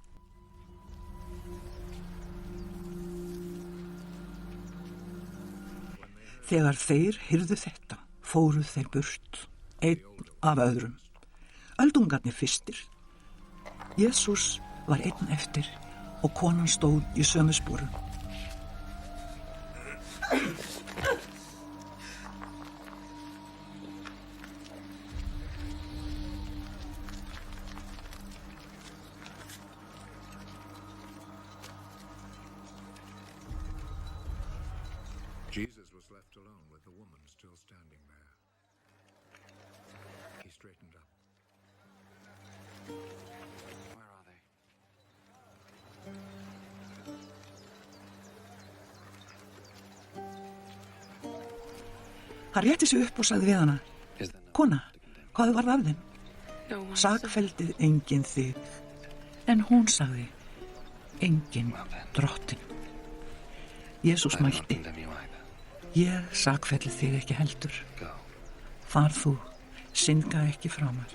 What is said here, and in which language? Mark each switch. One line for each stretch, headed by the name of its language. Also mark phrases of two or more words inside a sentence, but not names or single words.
Icelandic: Þegar þeir hyrðu þetta, fóruð þeir burt, einn af öðrum. Öldungarnir fyrstir. Jesús var einn eftir og konan stóð í sömu sporum.
English: Jesus was left alone with the woman still standing there. He straightened up. Where are they?
Icelandic: Hann rétti sig upp og sagði við hana: Kona, hvað varð af þeim? Sakfelldið enginn þig. En hún sagði: Enginn drottinn. Jesús mælti: Ég sakfelli þig ekki heldur. Far þú, synga ekki framar.